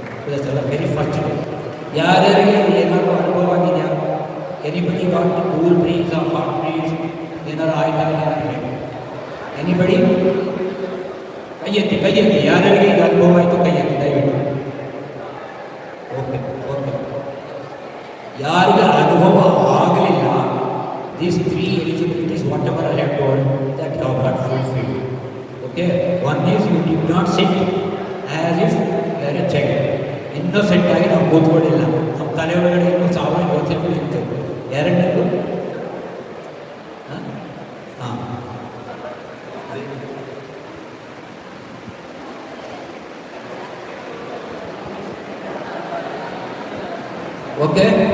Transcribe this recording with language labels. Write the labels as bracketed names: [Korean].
[Kannada] ಇದೆಲ್ಲ very fortunate. ಯಾರ್ಯಾರಿಗೆ ಏನಾದರೂ ಅನುಭವ ಆಗಿದೆಯಾ? [English] anybody got cool breeze or hot breeze [Kannada] ಏನಾರು ಆಯ್ತಾ? ಎನಿಬಡಿ ಕೈ ಎತ್ತಿ ಯಾರ್ಯಾರಿಗೆ ಈಗ ಅನುಭವ ಆಯಿತು ಕೈ ಎತ್ತಿ ದಯವಿಟ್ಟು. [English] Okay okay. [Kannada] ಯಾರಿಗೆ ಅನುಭವ ಆಗಲಿಲ್ಲ, [English] these three eligibilities, whatever I have told, that you have not fulfilled. Okay? One is you did not sit as if you are a child. [Kannada] Innocent ಆಗಿ ನಾವು ಕೂತ್ಕೊಂಡಿಲ್ಲ. ನಮ್ಮ ತಲೆ ಒಳಗಡೆ ಇನ್ನೂ 1000 ಯೋಚನೆಗಳು ಇತ್ತು. ಎರಡನೇದು ಹಾಂ ಓಕೆ.